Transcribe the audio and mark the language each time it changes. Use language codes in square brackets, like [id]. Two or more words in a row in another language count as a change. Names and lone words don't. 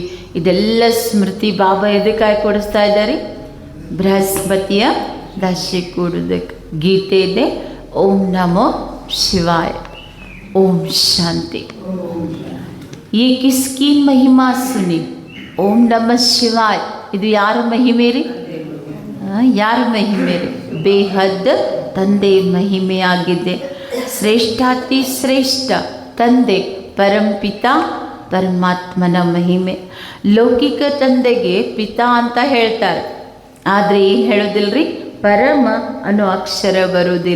[kn] ಇದೆಲ್ಲ ಸ್ಮೃತಿ ಬಾಬಾ ಎದಕ್ಕಾಗಿ ಕೊಡಿಸ್ತಾ ಇದ್ದಾರೆ? ಬೃಹಸ್ಪತಿಯ ದಶೆ ಕೂಡುವುದಕ್ಕೆ. ಗೀತೆ ಇದೆ, [sa] ಓಂ ನಮೋ शिवाय. [hi] ओम शांति. ये किसकी महिमा सुनी? [sa] ओम नमः शिवाय. [kn] ಇದು ಯಾರ ಮಹಿಮೆ ರೀ? ಯಾರ ಮಹಿಮೆ ರೀ? ಬೇಹದ್ ತಂದೆ ಮಹಿಮೆಯಾಗಿದೆ. ಶ್ರೇಷ್ಠಾತಿ ಶ್ರೇಷ್ಠ ತಂದೆ ಪರಂಪಿತ ಪರಮಾತ್ಮನ ಮಹಿಮೆ. ಲೌಕಿಕ ತಂದೆಗೆ ಪಿತಾ ಅಂತ ಹೇಳ್ತಾರೆ, ಆದರೆ ಏನು ಹೇಳೋದಿಲ್ಲರಿ, ಪರಮ ಅನ್ನೋ ಅಕ್ಷರ ಬರೋದಿಲ್ಲ.